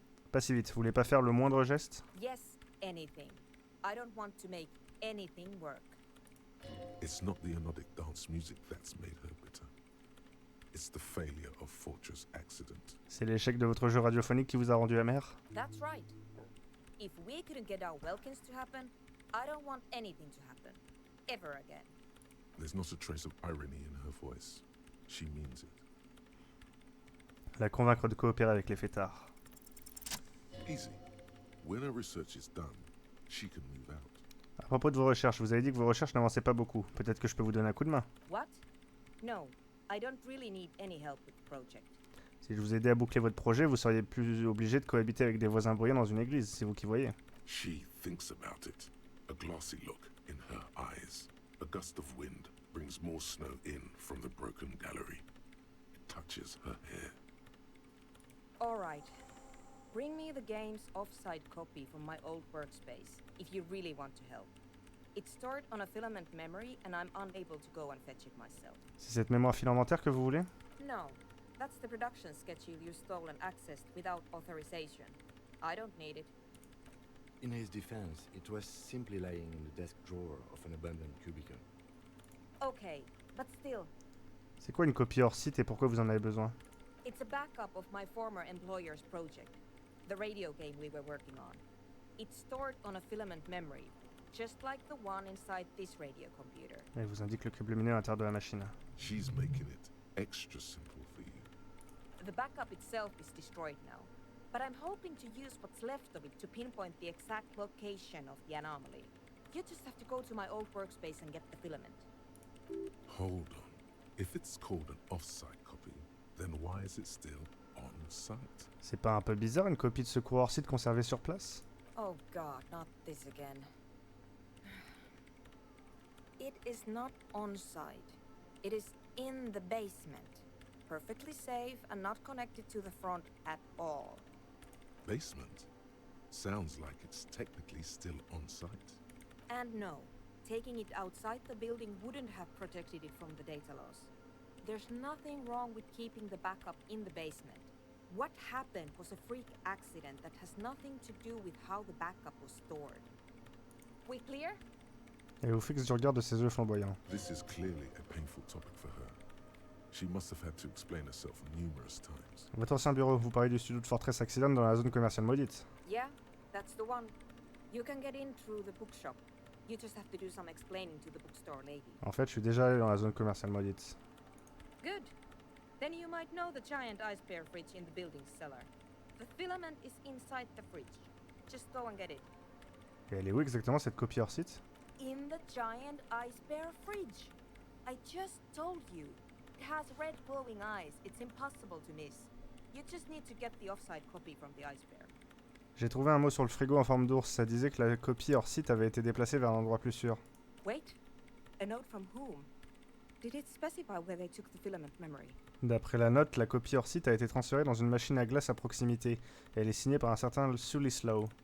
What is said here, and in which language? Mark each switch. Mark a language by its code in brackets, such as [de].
[fr] Pas si vite, vous voulez pas faire le moindre geste? [en] Yes, anything. I don't want to make anything work. It's not the anodic dance music that's made her bitter. It's the failure of Fortress Accident. [fr] C'est l'échec de votre jeu radiophonique qui vous a rendu amer? [en] That's right. If we couldn't get our Welkins to happen, I don't want anything to happen. Ever again. There's not a trace of irony in her voice. She means it. [fr] La convaincre de coopérer avec les fêtards. [en] Easy. When her research is done, she can move out. [fr] À propos de vos recherches, vous avez dit que vos recherches n'avançaient pas beaucoup. Peut-être que je peux vous donner un coup de main. [en] What? No, I don't really need any help with the project. [fr] Si je vous aidais à boucler votre projet, vous seriez plus obligé de cohabiter avec des voisins bruyants dans une église, c'est vous qui voyez. [en] She thinks about it. A glassy look in her eyes. A gust of wind brings more snow in from the broken gallery. It touches her hair. All right. Bring me the game's off-site copy from my old workspace, if you really want to help. It's stored on a filament memory, and I'm unable to go and fetch it myself. [fr] C'est cette mémoire filamentaire que vous voulez? [en] No, that's the production schedule you stole and accessed without authorization. I don't need it. In his defense, it was simply lying in the desk drawer of an abandoned cubicle. Okay, but still, [fr] C'est quoi une copie hors site et pourquoi vous en avez besoin? [en] it's a backup of my former employer's project, the radio game we were working on. It's stored on a filament memory, just like the one inside this radio computer. [fr] Elle vous indique le cube lumineux à l'intérieur de la machine. [en] She's making it extra simple for you. The backup itself is destroyed now, but I'm hoping to use what's left of it to pinpoint the exact location of the anomaly. You just have to go to my old workspace and get the filament. Hold on. If it's called an off-site copy, then why is it still on-site? [fr] C'est pas un peu bizarre une copie de secours hors site conservée sur place? [en] Oh god, not this again. It is not on site. It is in the basement. Perfectly safe and not connected to the front at all. Basement? Sounds like it's technically still on-site. And no, taking it outside the building wouldn't have protected it from the data loss. There's nothing wrong with keeping the backup in the basement. What happened was a freak accident that has nothing to do with how the backup was stored. We clear? [fr] Elle vous fixe du regard de ses yeux flamboyants. [en] This is clearly a painful topic for her. She must have had to explain herself numerous times. [fr] Votre ancien bureau, vous parlez du studio de Fortress Accident dans la zone commerciale maudite. [en] Yeah, that's the one. You can get in through the bookshop. You just have to do some explaining to the bookstore lady. [fr] En fait, je suis déjà allé dans la zone commerciale maudite. [en] Good. Then you might know the giant ice bear fridge in the building's cellar. The filament is inside the fridge. Just go and get it. [fr] Et elle est où exactement cette copie hors site? [en] In the giant ice bear fridge. I just told you. It has red glowing eyes. It's impossible to miss. You just need to get the offside copy from the ice bear. [fr] J'ai trouvé un mot sur le frigo en forme d'ours. Ça disait que la copie hors site avait été déplacée vers un endroit plus sûr. [en] Wait. A note from whom? Did it specify where they took the filament memory? [fr] D'après la note, la copie hors site a été transférée dans une machine à glace à proximité. Et elle est signée par un certain Sulislow.